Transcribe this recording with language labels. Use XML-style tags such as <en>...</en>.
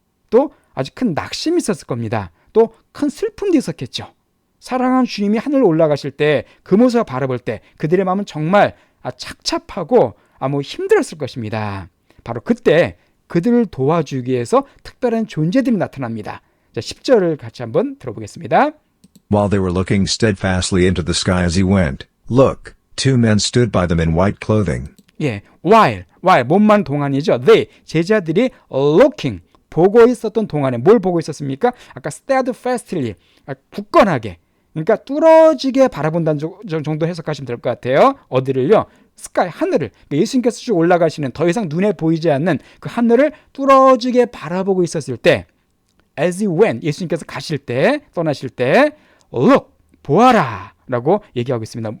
<ko>또 아주 큰 낙심이 있었을 겁니다. 또 큰 슬픔도 있었겠죠. 사랑하는 주님이 하늘로 올라가실 때 그 모습을 바라볼 때 그들의 마음은 정말 착잡하고 힘들었을 것입니다. 바로 그때 그들을 도와주기 위해서 특별한 존재들이 나타납니다. 자, 10절을 같이 한번 들어보겠습니다.</ko> <en>While they were looking steadfastly into the sky as he went, look, two men stood by them in white clothing.</en> <ko>예, while 몸만 동안이죠. They, 제자들이 looking, 보고 있었던 동안에 뭘 보고 있었습니까? 아까 steadfastly, 굳건하게, 그러니까 뚫어지게 바라본다는 정도 해석하시면 될 것 같아요. 어디를요? 스카이, 하늘을. 그러니까 예수님께서 쭉 올라가시는 더 이상 눈에 보이지 않는 그 하늘을 뚫어지게 바라보고 있었을 때</ko> <en>as he went,</en> <ko>예수님께서 가실 때, 떠나실 때 look, 보아라 라고 얘기하고 있습니다.</ko>